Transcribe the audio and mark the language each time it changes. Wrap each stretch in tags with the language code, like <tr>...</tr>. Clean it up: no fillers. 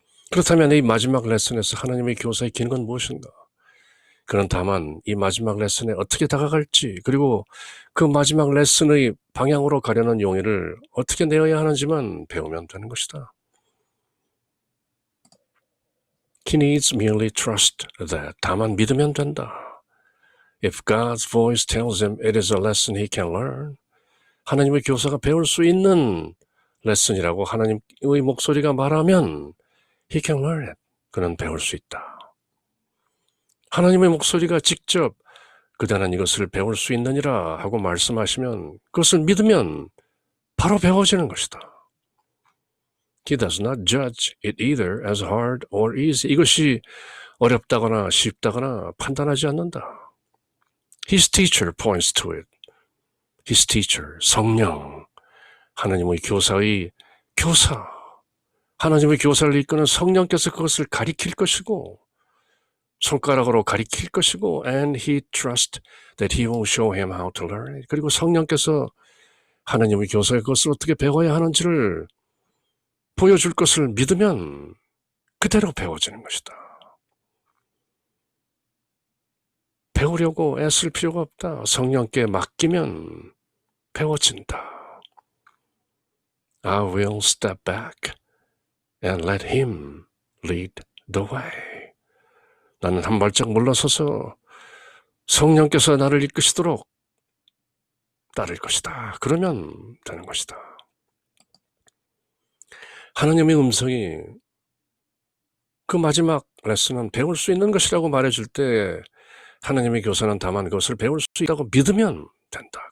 <ko>그렇다면 이 마지막 레슨에서 하나님의 교사의 긴 건 무엇인가? 그는 다만 이 마지막 레슨에 어떻게 다가갈지 그리고 그 마지막 레슨의 방향으로 가려는 용의를 어떻게 내어야 하는지만 배우면 되는 것이다.</ko> <en>He needs merely trust that.</en> <ko>다만 믿으면 된다.</ko> <en>If God's voice tells him it is a lesson he can learn,</en> <ko>하나님의 교사가 배울 수 있는 레슨이라고 하나님의 목소리가 말하면</ko> <en>he can learn it.</en> <ko>그는 배울 수 있다. 하나님의 목소리가 직접 그대는 이것을 배울 수 있느니라 하고 말씀하시면 그것을 믿으면 바로 배워지는 것이다.</ko> <en>He does not judge it either as hard or easy.</en> <ko>이것이 어렵다거나 쉽다거나 판단하지 않는다.</ko> <en>His teacher points to it. His teacher,</en> <ko>성령, 하나님의 교사의 교사, 하나님의 교사를 이끄는 성령께서 그것을 가리킬 것이고 손가락으로 가리킬 것이고</ko> <en>and he trusts that he will show him how to learn it.</en> <ko>그리고 성령께서 하나님의 교사의 그것을 어떻게 배워야 하는지를 보여줄 것을 믿으면 그대로 배워지는 것이다. 배우려고 애쓸 필요가 없다. 성령께 맡기면 배워진다.</ko> <en>I will step back and let him lead the way.</en> <ko>나는 한 발짝 물러서서 성령께서 나를 이끄시도록 따를 것이다. 그러면 되는 것이다. 하나님의 음성이 그 마지막 레슨은 배울 수 있는 것이라고 말해줄 때 하나님의 교사는 다만 그것을 배울 수 있다고 믿으면 된다.</ko>